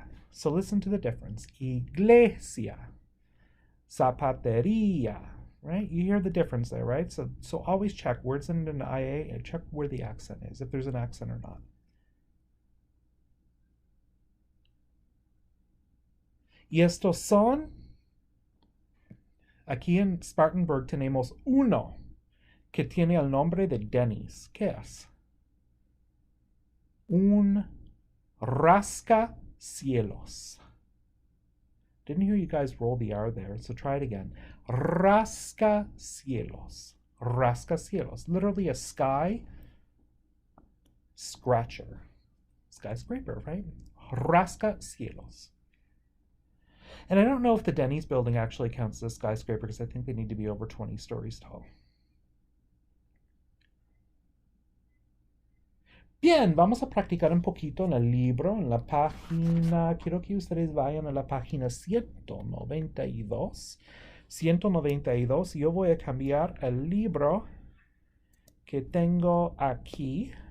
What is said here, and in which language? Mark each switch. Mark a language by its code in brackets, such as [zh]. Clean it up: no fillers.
[en] So listen to the difference. Iglesia, zapateria, right? You hear the difference there, right? So always check words in an IA and check where the accent is, if there's an accent or not. [es] Y estos son, aquí en Spartanburg tenemos uno que tiene el nombre de Dennis. ¿Qué es? Un rascacielos. [en] Didn't hear you guys roll the R there, so try it again. Rascacielos. Rascacielos. Literally a sky scratcher. Skyscraper, right? Rascacielos. And I don't know if the Denny's building actually counts as a skyscraper because I think they need to be over 20 stories tall. [es] Bien, vamos a practicar un poquito en el libro, en la página, quiero que ustedes vayan a la página 192. 192, y yo voy a cambiar el libro que tengo aquí.